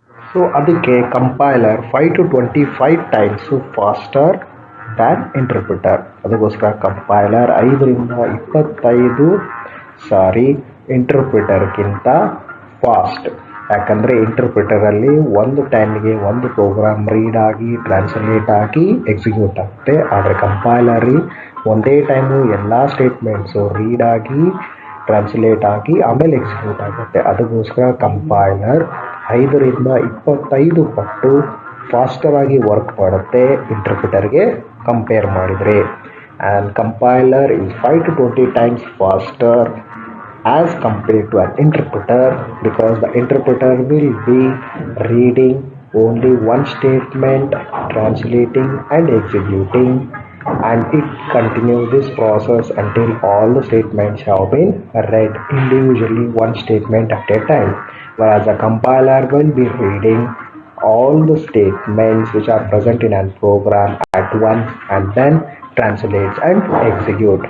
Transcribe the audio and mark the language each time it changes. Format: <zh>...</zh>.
<en>So</en> <kn>ಅದಕ್ಕೆ</kn> <en>Compiler 5 to 25 times faster than interpreter.</en> <kn>ಅದಕ್ಕೋಸ್ಕರ compiler 5 ರಿಂದ 25 ಸಾರಿ ಇಂಟರ್ಪ್ರಿಟರ್ಗಿಂತ ಫಾಸ್ಟ್. ಯಾಕಂದರೆ ಇಂಟರ್ಪ್ರಿಟರಲ್ಲಿ ಒಂದು ಟೈಮಿಗೆ ಒಂದು ಪ್ರೋಗ್ರಾಮ್ ರೀಡ್ ಆಗಿ, ಟ್ರಾನ್ಸ್ಲೇಟ್ ಆಗಿ, ಎಕ್ಸಿಕ್ಯೂಟ್ ಆಗುತ್ತೆ. ಆದರೆ ಕಂಪೈಲರಿ ಒಂದೇ ಟೈಮು ಎಲ್ಲ ಸ್ಟೇಟ್ಮೆಂಟ್ಸು ರೀಡ್ ಆಗಿ, ಟ್ರಾನ್ಸ್ಲೇಟ್ ಆಗಿ, ಆಮೇಲೆ ಎಕ್ಸಿಕ್ಯೂಟ್ ಆಗುತ್ತೆ. ಅದಕ್ಕೋಸ್ಕರ ಕಂಪೈಲರ್ 5 ರಿಂದ 25 ಪಟ್ಟು ಫಾಸ್ಟರಾಗಿ ವರ್ಕ್ ಮಾಡುತ್ತೆ ಇಂಟರ್ಪ್ರಿಟರ್ಗೆ ಕಂಪೇರ್ ಮಾಡಿದರೆ.</kn> <en>And compiler is 5 to 20 times faster as compared to an interpreter, because the interpreter will be reading only one statement, translating and executing, and it continues this process until all the statements have been read individually, one statement at a time, whereas the compiler will be reading all the statements which are present in a program at once and then translates and execute.</en>